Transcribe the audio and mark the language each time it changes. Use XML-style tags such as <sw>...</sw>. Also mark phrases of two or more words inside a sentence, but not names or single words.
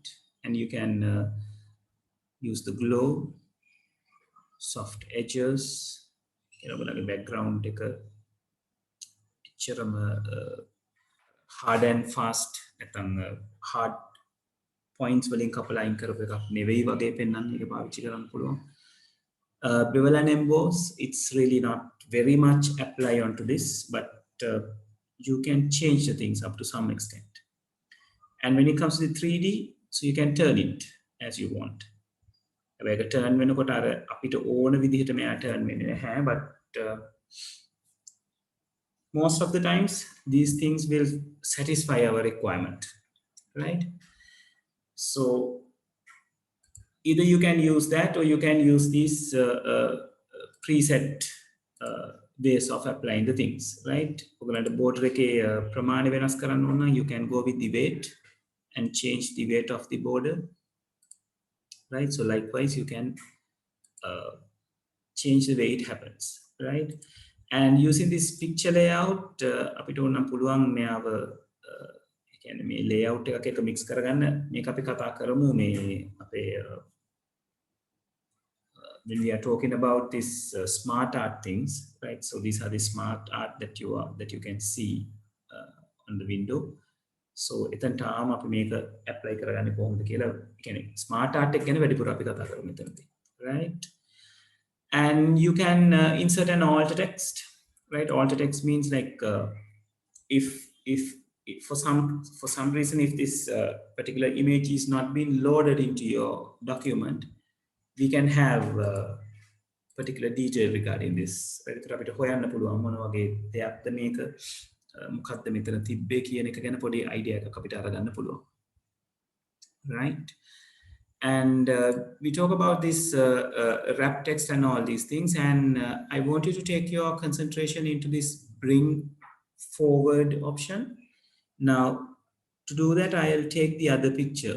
<en>And you can use the glow, soft edges, like a background, take a picture of hard and fast, hard points</en> <si>වලින් කපලා අයින් කරපු එකක් නෙවෙයි වගේ පෙන්වන්න එක පාවිච්චි කරන්න පුළුවන්.</si> <en>Bevel and emboss, it's really not very much apply onto this, but you can change the things up to some extent. And when it comes to the 3D, so you can turn it as you want.</en> <si>හැබැයි ඒක turn වෙනකොට අර අපිට ඕන විදිහට මෙයා turn වෙන්නේ නැහැ,</si> <en>but most of the times these things will satisfy our requirement, right? So either you can use that or you can use these preset ways of applying the things, right?</en> <si>ඔයගලන්ට border එකේ ප්‍රමාණය වෙනස් කරන්න ඕන නම්</si> <en>you can go with the weight and change the weight of the border, right? So likewise you can change the way it happens, right? And using this picture layout</en> <si>අපිට ඕන නම් පුළුවන් මෙයාව කියන්නේ මේ layout එකක් එක mix කරගන්න. මේක අපි කතා කරමු මේ අපේ</si> <en>when we are talking about this smart art things, right? So these are the smart art that you can see on the window.</en> <si>So එතනට ආම අපි මේක apply කරගන්නේ කොහොමද කියලා කියන්නේ</si> <en>smart art</en> <si>එක ගැන වැඩිපුර අපි කතා කරමු මෙතනදී,</si> <en>right? And you can insert an alt text, right? Alt text means like if for some reason if this particular image is not being loaded into your document, we can have particular detail regarding this.</en> <si>ඒකට අපිට හොයන්න පුළුවන් මොන වගේ දෙයක්ද මේක මොකක්ද මෙතන තිබ්බේ කියන එක ගැන පොඩි idea එකක් අපිට අරගන්න පුළුවන්,</si> <en>right? And we talk about this wrap text and all these things, and I want you to take your concentration into this bring forward option. Now to do that I'll take the other picture.</en>